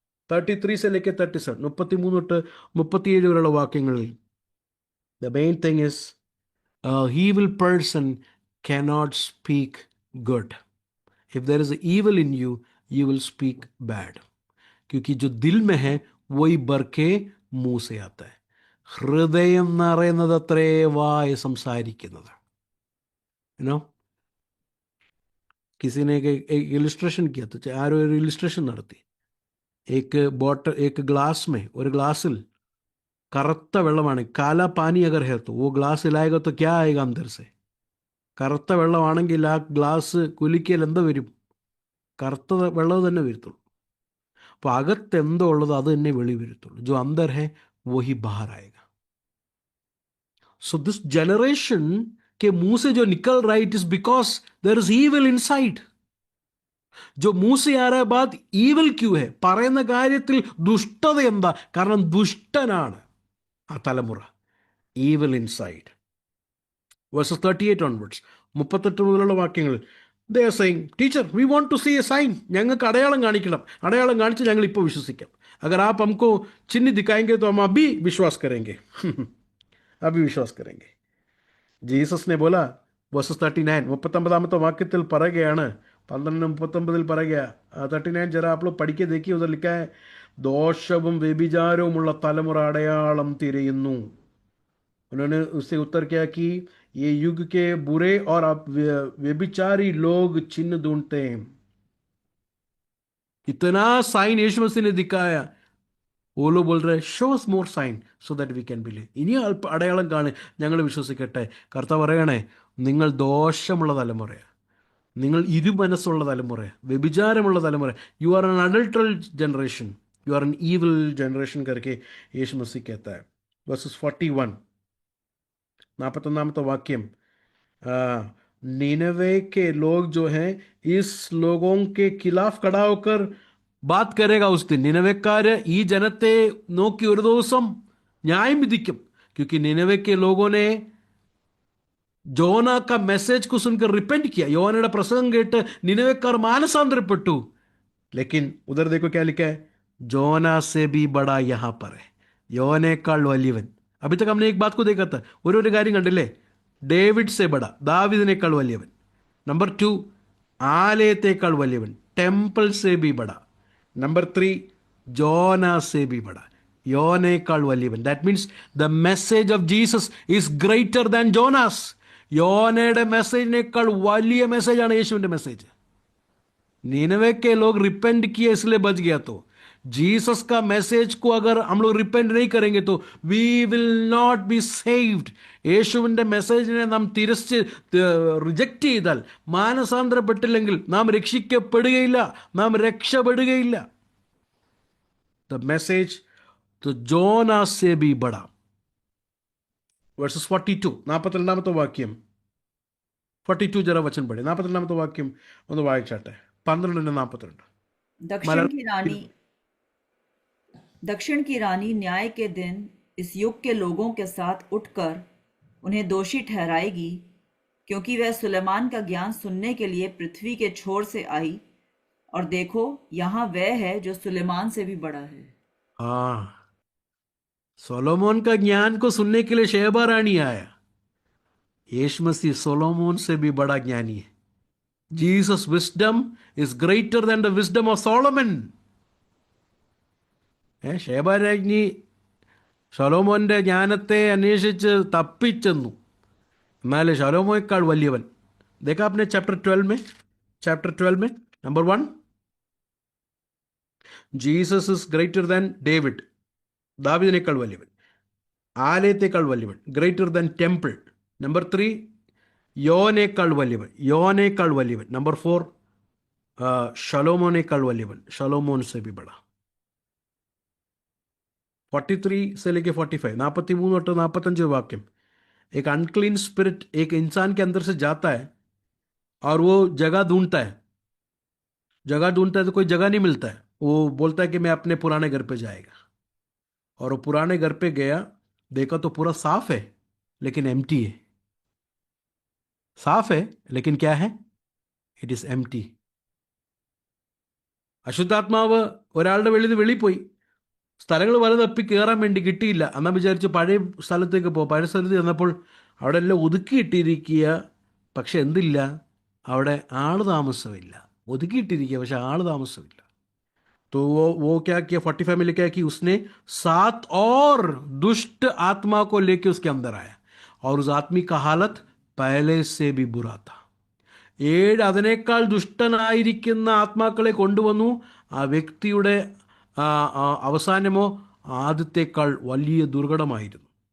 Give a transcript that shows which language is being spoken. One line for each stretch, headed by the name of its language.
English: 33 37
Malayalam: 33 തൊട്ട് 37 വരെയുള്ള വാക്യങ്ങളിൽ
English: the main thing is a evil person cannot speak good. If there is evil in you, you will speak bad.
Hindi: क्योंकि जो दिल में है वही भर के मुंह से आता है.
Malayalam: ഹൃദയം നിറയുന്നത് അത്രേ വായ സംസാരിക്കുന്നത്.
English: You know?
Hindi: किसी ने एक इलिस्ट्रेशन किया तो
Malayalam: ആരോ ഒരു ഇലിസ്ട്രേഷൻ നടത്തി.
Hindi: एक ग्लास में
Malayalam: ഒരു ഗ്ലാസ്സിൽ കറുത്ത വെള്ളമാണ്.
Hindi: കാല പാനി അഗർ ഹേ तो वो ग्लास हिलाएगा तो क्या आएगा अंदर से?
Malayalam: കറുത്ത വെള്ളമാണെങ്കിൽ ആ ഗ്ലാസ് കുലുക്കിയാൽ എന്താ വരും? കറുത്ത വെള്ളം തന്നെ വരത്തുള്ളൂ. അപ്പോൾ അകത്ത് എന്തോ ഉള്ളത് അത് തന്നെ വെളി വരത്തുള്ളൂ.
Hindi: जो अंदर है वही बाहर आएगा.
English: So this generation
Hindi: के मुंह से जो निकल रहा है,
English: it is because there is evil inside.
Hindi: जो मुंह से आ रहा है बात evil क्यों है?
Malayalam: പറയുന്ന കാര്യത്തിൽ ദുഷ്ടത എന്താ? കാരണം ദുഷ്ടനാണ് ആ തലമുറ.
English: evil inside. Verses 38 onwards
Malayalam: 38 മുതലുള്ള വാക്യങ്ങൾ
English: they are saying, teacher, we want to see a sign.
Malayalam: ഞങ്ങൾക്ക് അടയാളം കാണിക്കണം. അടയാളം കാണിച്ച് ഞങ്ങൾ ഇപ്പോൾ വിശ്വസിക്കാം.
Hindi: अगर आप हमको चिन्ह दिखाएंगे तो हम अभी विश्वास करेंगे. अभी विश्वास करेंगे.
Malayalam: ജീസസ്
Hindi: ने बोला,
English: verses 39
Malayalam: 39ാമത്തെ വാക്യത്തിൽ പറയുകയാണ്, 12:39 പറയുക.
Hindi: 39 जरा आप लोग पढ़ के देखिए, उधर लिखा है,
Malayalam: ദോഷവും വ്യഭിചാരവുമുള്ള തലമുറ അടയാളം തിരയുന്നു.
Hindi: उन्होंने उससे उत्तर किया कि ये युग के बुरे और व्यभिचारी लोग चिन्ह ढूंढते हैं. इतना साइन यीशु मसीह ने दिखाया. वो लोग बोल रहे हैं,
English: show us more sign so that we can believe.
Malayalam: ഇനി അടയാളം കാണി ഞങ്ങൾ വിശ്വസിക്കട്ടെ. കർത്താവ് പറയണേ, നിങ്ങൾ ദോഷമുള്ള തലമുറയാണ്, നിങ്ങൾ ഇരുമനസ്സുള്ള തലമുറയാണ്, വ്യഭിചാരമുള്ള തലമുറ.
English: you are an adulterous generation, you are an evil generation
Hindi: करके यीशु मसीह कहता है. वर्सेस 41 41 वाक्यम, निनवे के लोग जो हैं इस लोगों के खिलाफ खड़ा होकर बात करेगा उस दिन.
Malayalam: നിനവേക്കാര് ഈ ജനത്തെ നോക്കി ഒരു ദിവസം ന്യായം വിധിക്കും.
Hindi: क्योंकि निनवे के लोगों ने जोना का मैसेज को सुनकर रिपेंट किया.
Malayalam: യോനയുടെ പ്രസംഗം കേട്ട് നിനവേക്കാർ മാനസാന്തരപ്പെട്ടു.
Hindi: लेकिन उधर देखो क्या लिखा है, जोना से भी बड़ा यहाँ पर है,
Malayalam: യോനേക്കാൾ വലിയവൻ.
Hindi: अभी तक हमने एक बात को देखा था,
Malayalam: ഒരു കാര്യം കണ്ടില്ലേ,
Hindi: ഡേവിഡ് സെ ബഡ,
Malayalam: ദാവീദിനേക്കാൾ വലിയവൻ. നമ്പർ 2, ആലയത്തേക്കാൾ വലിയവൻ,
Hindi: ടെമ്പിൾ സെ ബി ബഡ. നമ്പർ 3, ജോന സെ ബി ബഡ,
Malayalam: യോനേക്കാൾ വലിയവൻ.
English: That means the message of Jesus is greater than Jonas.
Malayalam: യോനയുടെ മെസ്സേജിനേക്കാൾ വലിയ മെസ്സേജാണ് യേശുവിൻ്റെ മെസ്സേജ്.
Hindi: നിനവെ के लोग रिपेंट किए इसलिए बच गया. तो जीसस का मैसेज को अगर हम लोग रिपेंट नहीं करेंगे तो
English: We will not be saved.
Malayalam: യേശുവിൻ്റെ മെസ്സേജിനെ നാം റിജക്റ്റ് ചെയ്താൽ, മാനസാന്തരപ്പെട്ടില്ലെങ്കിൽ നാം രക്ഷിക്കപ്പെടുകയില്ല, നാം രക്ഷപ്പെടുകയില്ല.
English: the message
Hindi: तो जोना से भी बड़ा.
English: verses 42,
Malayalam: 42 വാക്യം. 42 ജरा വചനം പഠി. 42 വാക്യം ഒന്ന് വായിച്ചാട്ടെ. 12:42.
Hindi: दक्षिण की रानी न्याय के दिन इस युग के लोगों के साथ उठकर उन्हें दोषी ठहराएगी, क्योंकि वह सुलेमान का ज्ञान सुनने के लिए पृथ्वी के छोर से आई, और देखो यहाँ वह है जो सुलेमान से भी बड़ा है. हाँ, सोलोमोन का ज्ञान को सुनने के लिए शेबा रानी आया. यीशु मसीह सोलोमोन से भी बड़ा ज्ञानी है.
English: Jesus wisdom is greater than the wisdom of Solomon.
Malayalam: Sheba രാജ്ഞി ശലോമോന്റെ ജ്ഞാനത്തെ അന്വേഷിച്ച് തപ്പിച്ചെന്നു, എന്നാൽ ശലോമോയേക്കാൾ വലിയവൻ.
Hindi: देखा आपने चैप्टर 12 में number 1,
English: Jesus is greater than David,
Malayalam: ദാവീദിനേക്കാൾ വലിയവൻ, ആലയത്തേക്കാൾ വലിയവൻ,
English: Greater than temple.
Malayalam: നമ്പർ 3, യോനേക്കാൾ വലിയവൻ. നമ്പർ 4, ശലോമോനേക്കാൾ വലിയവൻ, ശലോമോൻ
Hindi: से भी बड़ा. 43 से लेके 45,
Malayalam: 43 തൊട്ട് 45
Hindi: वाक्यम. एक अनक्लीन स्पिरिट एक इंसान के अंदर से जाता है और वो जगह ढूंढता है तो कोई जगह नहीं मिलता है. वो बोलता है कि मैं अपने पुराने घर पे जाएगा, और वो पुराने घर पे गया, देखा तो पूरा साफ है लेकिन एम्प्टी है. साफ है लेकिन क्या है?
English: It is empty.
Malayalam: അശുദ്ധാത്മാവ് ഒരാളുടെ വെളിയിൽ പോയി, സ്ഥലങ്ങൾ വല തപ്പി കയറാൻ വേണ്ടി കിട്ടിയില്ല. എന്നാൽ വിചാരിച്ചു പഴയ സ്ഥലത്തേക്ക് പോകും. പഴയ സ്ഥലത്ത് ചെന്നപ്പോൾ അവിടെ എല്ലാം ഒതുക്കിയിട്ടിരിക്കുക, പക്ഷെ എന്തില്ല, അവിടെ ആള് താമസമില്ല. ഒതുക്കിയിട്ടിരിക്കുക പക്ഷെ ആള് താമസമില്ല.
Hindi: तो वो क्या किया, 45 में लिखा है कि उसने 7 और दुष्ट आत्मा को लेके उसके अंदर आया, और उस आदमी का हालत पहले से भी बुरा था.
Malayalam: 7 അതിനേക്കാൾ ദുഷ്ടനായിരിക്കുന്ന ആത്മാക്കളെ കൊണ്ടുവന്നു. ആ വ്യക്തിയുടെ അവസാനമോ ആദ്യത്തേക്കാൾ വലിയ ദുർഘടമായിരുന്നു.